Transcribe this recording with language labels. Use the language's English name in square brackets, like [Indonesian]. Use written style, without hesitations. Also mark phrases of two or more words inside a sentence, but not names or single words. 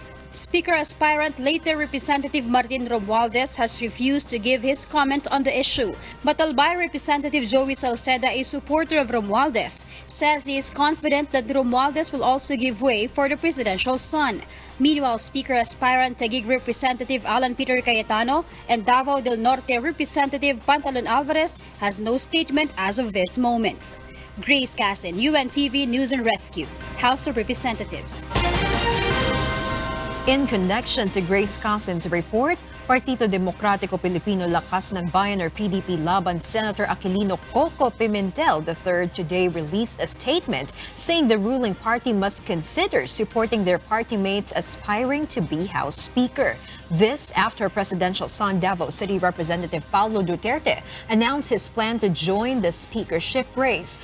[English] Speaker aspirant later Representative Martin Romualdez has refused to give his comment on the issue. But Albay Representative Joey Salceda, a supporter of Romualdez, says he is confident that Romualdez will also give way for the presidential son. Meanwhile, Speaker aspirant Taguig Representative Alan Peter Cayetano and Davao del Norte Representative Pantalon Alvarez has no statement as of this moment. Grace Casan, UNTV News and Rescue, House of Representatives. In connection to Grace Casan's report, Partido Demokratiko Pilipino Lakas ng Bayan or PDP Laban Senator Aquilino Coco Pimentel III today released a statement saying the ruling party must consider supporting their party mates aspiring to be House Speaker. This after presidential son Davao City Representative Paolo Duterte announced his plan to join the speakership race.